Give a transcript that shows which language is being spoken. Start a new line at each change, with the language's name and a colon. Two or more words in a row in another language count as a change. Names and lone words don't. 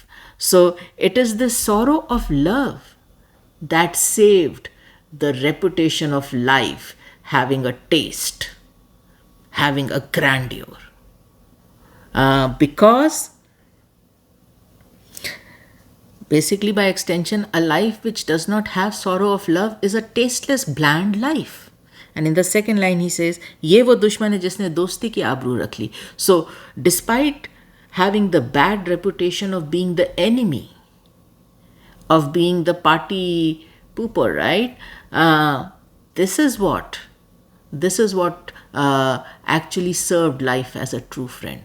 English: So it is the sorrow of love that saved the reputation of life having a taste, having a grandeur. Because basically, by extension, a life which does not have sorrow of love is a tasteless, bland life. And in the second line, he says,
Urdu: "یہ وہ دشمن ہے جس نے دوستی کی آبرو رکھ لی."
English: So, despite having the bad reputation of being the enemy, of being the party pooper, right? This is what actually served life as a true friend.